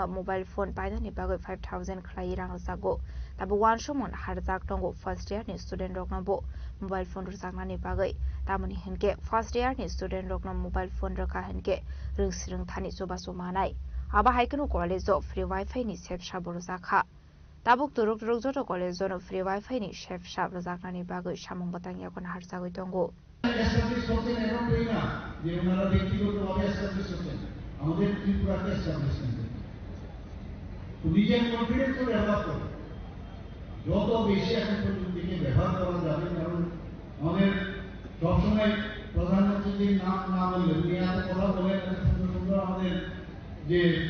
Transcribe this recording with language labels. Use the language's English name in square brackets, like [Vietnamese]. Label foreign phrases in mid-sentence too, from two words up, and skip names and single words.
[English] mobile phone [Kok Borok] paida ni bagoi 5000 khlai rang jago tabu wan somon harjak tongo [English] first year [Kok Borok] ni student rokno bo [English] mobile phone [Kok Borok] rjakna ni bagoi tamoni henke [English] first year [Kok Borok] ni student rokno [English] mobile phone [Kok Borok] raka henke ringsirung thani sobaso manai aba haikenu college of [English] free wifi [Kok Borok] ni sefsap borjakha tabuk turuk joto college no [English] free wifi [Kok Borok] ni sefsap rjakna ni bagoi samung botang yakon harjagoi tongo [Bangla] এস্টাবলিশ করছেন এরকমই না যে ওনারা ব্যক্তিগতভাবে এস্টাবলিশ করছেন আমাদের ত্রিপুরাকে এস্টাবলিশ করছেন তো নিজের কনফিডেন্সও ডেভেলপ করুন যত বেশি এখন প্রযুক্তিকে ব্যবহার করা যাবে কারণ আমাদের সবসময় প্রধানমন্ত্রীর নাম না বললে উনি এত কথা বলেন সুন্দর সুন্দর আমাদের যে